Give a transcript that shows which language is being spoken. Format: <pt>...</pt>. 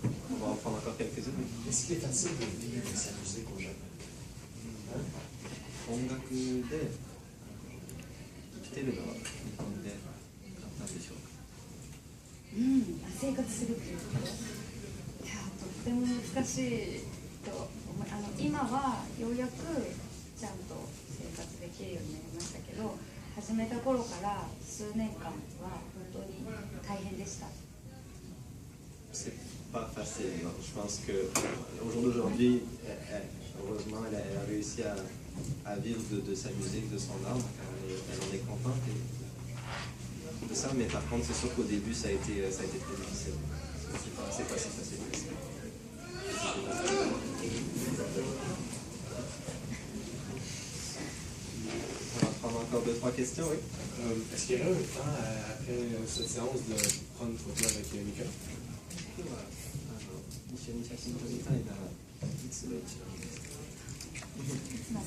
<fr>On va en prendre encore quelques-unes. Est-ce qu'il est facile de vivre de sa musique au Japon?</fr> <ja>音楽で生きてるのは日本で簡単でしょうか？生活するっていうこと、いやとっても難しいと思い、今はようやくちゃんと生活できるようになりましたけど、始めた頃から数年間は本当に大変でした。</ja> <fr>C'est pas facile. Je pense que au jour d'aujourd'hui, heureusement, elle a réussi à vivre de sa musique, de son art. elle en est contente de ça, mais par contre, c'est sûr qu'au début, ça a été très difficile. C'est pas si facile que ça. On va prendre encore 2-3 questions, oui. Est-ce qu'il y aurait un temps après cette séance de prendre une photo avec Mika?</fr> <ja>一緒に写真撮りたいならいつが一番いいですか？</ja>